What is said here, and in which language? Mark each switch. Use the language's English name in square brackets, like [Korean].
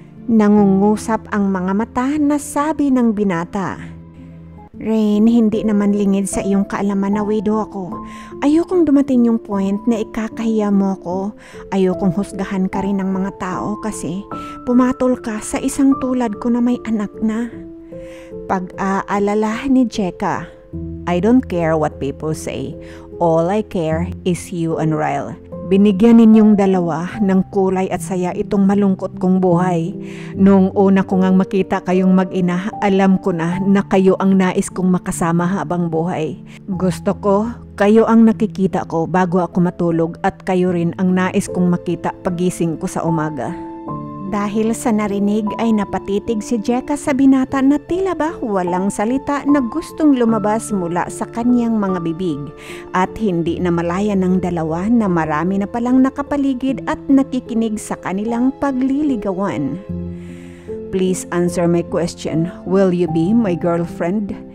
[Filipino] Nangungusap ang mga mata na sabi ng binata. Rain, hindi naman lingid sa iyong kaalaman na widow ako. Ayokong dumating yung point na ikakahiya mo ko. Ayokong husgahan ka rin ng mga tao kasi pumatol ka sa isang tulad ko na may anak na. Pag-aalala ni Jeka, [English] I don't care what people say. All I care is you and Ryle. [Filipino] Binigyan ninyong dalawa ng kulay at saya itong malungkot kong buhay. Noong una ko ngang makita kayong mag-ina, alam ko na kayo ang nais kong makasama habang buhay. Gusto ko, kayo ang nakikita ko bago ako matulog at kayo rin ang nais kong makita pagising ko sa umaga. Dahil sa narinig ay napatitig si Jeka sa binata na tila ba walang salita na gustong lumabas mula sa kanyang mga bibig at hindi na malaya ng dalawa na marami na palang nakapaligid at nakikinig sa kanilang pagliligawan. [English] Please answer my question. Will you be my girlfriend?